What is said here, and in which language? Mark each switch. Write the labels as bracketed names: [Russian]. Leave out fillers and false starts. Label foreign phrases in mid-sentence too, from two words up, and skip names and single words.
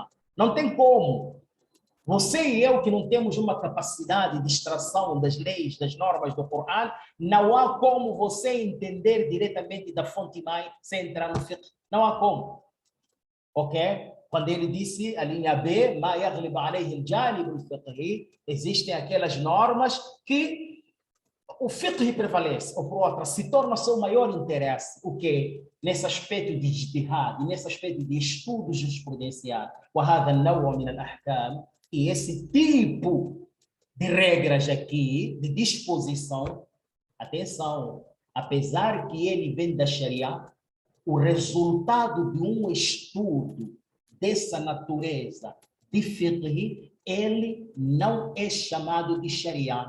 [Portuguese] Não tem como. Você e eu que não temos uma capacidade de extração das leis, das normas do Corão, não há como você entender diretamente da fonte mãe sem entrar no fiqh. Não há como. Ok? quando ele disse, a linha B, [Arabic] ما يغلب عليه الجانب الفقهي, [Portuguese] existem aquelas normas que o fiqh prevalece, ou por outra, se torna seu maior interesse, o quê? Nesse aspecto de ijtihad, nesse aspecto de estudo jurisprudencial, [Arabic] وهذا النوع من الأحكام, [Portuguese] e esse tipo de regras aqui, de disposição, atenção, apesar que ele vem da Sharia, o resultado de um estudo dessa natureza de fiqh, ele não é chamado de Sharia.